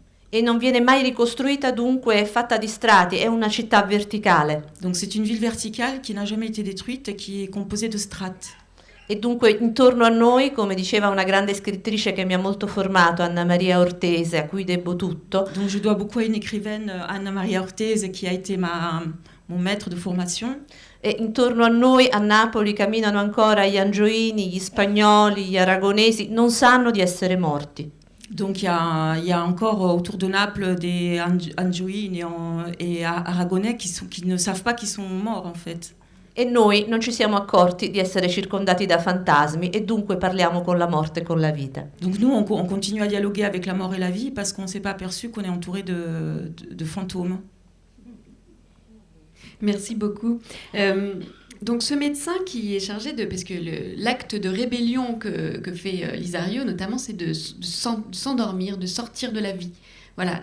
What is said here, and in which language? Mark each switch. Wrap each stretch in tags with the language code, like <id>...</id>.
<it>E non viene mai ricostruita, dunque è fatta di strati, è una città verticale.</it> <fr>Donc c'est une ville verticale qui n'a jamais été détruite et qui est composée de strates.</fr> <it>E dunque intorno a noi, come diceva una grande scrittrice che mi ha molto formato, Anna Maria Ortese, a cui debbo tutto.</it> <fr>Donc je dois beaucoup à une écrivaine, Anna Maria Ortese, qui a été mon maître de formation.</fr> <it>E intorno a noi a Napoli camminano ancora gli angioini, gli spagnoli, gli aragonesi, non sanno di essere morti.</it> <fr>Donc il y a encore autour de Naples des Angioini et Aragonais qui ne savent pas qu'ils sont morts en fait.</fr> <it>E noi non ci siamo accorti di essere circondati da fantasmi e dunque parliamo con la morte e con la vita.</it> <fr>Donc nous on continue à dialoguer avec la mort et la vie parce qu'on ne s'est pas aperçu qu'on est entouré de fantômes. Merci beaucoup. Donc ce médecin qui est chargé de... Parce que l'acte de rébellion que fait Lisario, notamment, c'est de s'endormir, de sortir de la vie. Voilà.</fr>